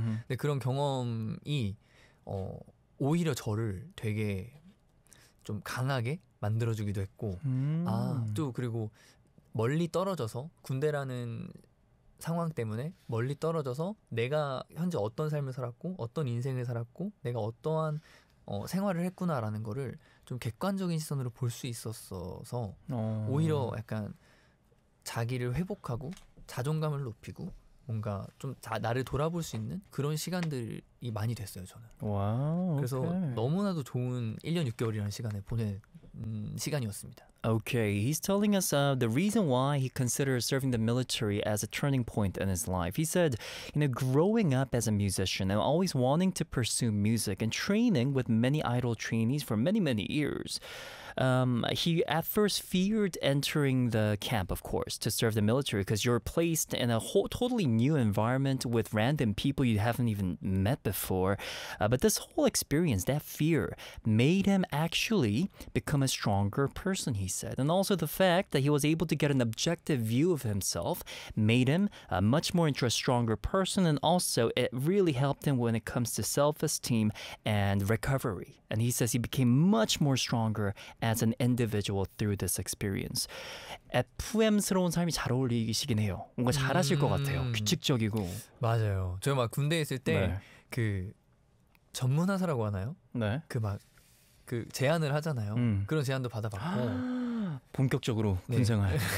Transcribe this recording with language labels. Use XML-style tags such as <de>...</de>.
<ko>근데 그런 경험이 오히려 저를 되게 좀 강하게 만들어주기도 했고 아, 또 그리고 멀리 떨어져서 군대라는 상황 때문에 멀리 떨어져서 내가 현재 어떤 삶을 살았고 어떤 인생을 살았고 내가 어떠한 생활을 했구나라는 거를 좀 객관적인 시선으로 볼 수 있었어서 오히려 약간 자기를 회복하고 자존감을 높이고 뭔가 좀 나를 돌아볼 수 있는 그런 시간들이 많이 됐어요, 저는. 와우, 그래서 오케이. 너무나도 좋은 1년 6개월이라는 시간을 보냈 시간이었습니다.</ko> <en>Okay, he's telling us the reason why he considers serving the military as a turning point in his life. He said, you know, growing up as a musician and always wanting to pursue music and training with many idol trainees for many, many years, he at first feared entering the camp, of course, to serve the military because you're placed in a whole, totally new environment with random people you haven't even met before. But this whole experience, that fear, made him actually become a stronger person, he said. And also the fact that he was able to get an objective view of himself made him a much more stronger person. And also it really helped him when it comes to self-esteem and recovery. And he says he became much more stronger as an individual through this experience.</en> <ko>FM스러운 삶이 잘 어울리시긴 해요. 뭔가 잘하실 것 같아요. 규칙적이고. 맞아요. 저 막 군대에 있을 때 그 네. 전문하사라고 하나요? 네. 그 막 그 제안을 하잖아요. 그런 제안도 받아봤고. 본격적으로 군 생활. 네.</ko>